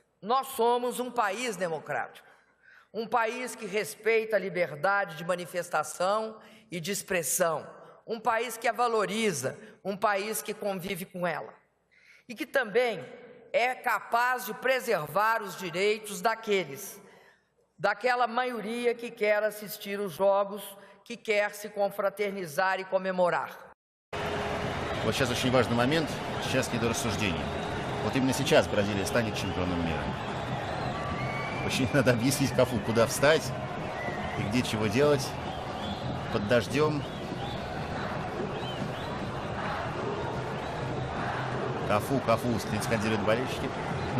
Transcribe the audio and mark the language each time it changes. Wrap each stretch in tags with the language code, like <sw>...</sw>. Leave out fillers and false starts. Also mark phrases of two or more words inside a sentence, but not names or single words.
<pt>Nós somos um país democrático, um país que respeita a liberdade de manifestação e de expressão, um país que a valoriza, um país que convive com ela e que também é capaz de preservar os direitos daquela maioria que quer assistir os jogos, que quer se confraternizar e comemorar.</pt> <ru>Вот сейчас очень важный момент, сейчас не до рассуждений. Вот именно сейчас Бразилия станет чемпионом мира. Очень надо объяснить Кафу, куда встать и где чего делать под дождем. Кафу, скандируют болельщики.</ru>